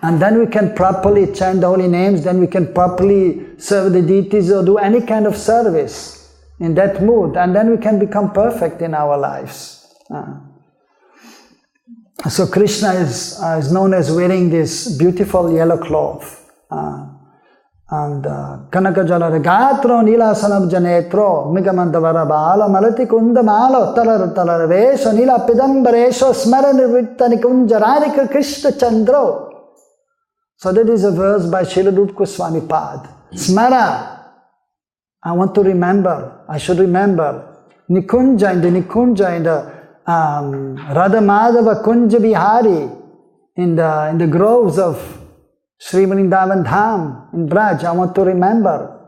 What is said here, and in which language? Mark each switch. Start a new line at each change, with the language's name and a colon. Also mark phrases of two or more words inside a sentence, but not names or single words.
English: And then we can properly chant the holy names, then we can properly serve the deities or do any kind of service in that mood, and then we can become perfect in our lives. So Krishna is known as wearing this beautiful yellow cloth.
Sanskrit: And Kanaka Jalada Gatro Nila Sanab Janetro Migamandavara Bala Malati Kunda Malo Talar Talaravesho Nila Pidambaresho Smaranivrittanikunjararika Krishna Chandro.
English: So that is a verse by Srila Rupa Goswami Pad. Smara, I want to remember, I should remember. Nikunja, in the Radha Madhava Kunja Bihari, in the groves of Sri Vrindavan Dham in Braj, I want to remember.